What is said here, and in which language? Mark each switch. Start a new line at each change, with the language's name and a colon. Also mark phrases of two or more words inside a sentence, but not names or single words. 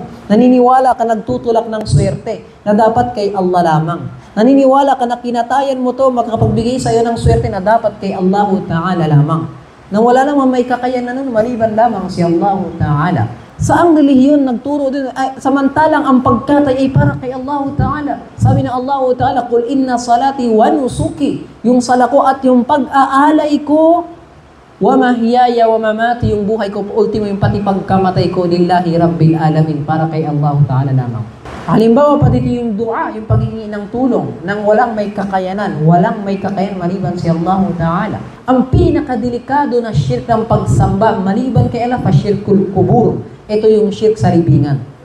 Filipino: Naniniwala ka nagtutulak ng swerte na dapat kay Allah lamang. Naniniwala ka na kinatayan mo to, makapagbigay sa iyo ng swerte na dapat kay Allah Ta'ala lamang. Nang wala namang may kakayanan nun, maliban lamang si Allah Ta'ala. Saang relihiyon nagturo din, samantalang ang pagkatay ay para kay Allah Ta'ala. Sabi ng Allah Ta'ala,
Arabic: قل إن صلاتي ونسكي,
Filipino: yung sala ko at yung pag-aalay ko,
Arabic: ومحياي ومماتي,
Filipino: yung buhay ko, ultimo yung pati pagkamatay ko,
Arabic: لله رب العالمين,
Filipino: para kay Allah Ta'ala lamang. Halimbawa pa dito yung dua, yung paghingi ng tulong, nang walang may kakayanan maliban si Allah Ta'ala. Ang pinakadelikado na shirk ng pagsamba, maliban kay Allah, pa
Arabic: شرك القبور.
Filipino: Ito yung shirk sa libingan.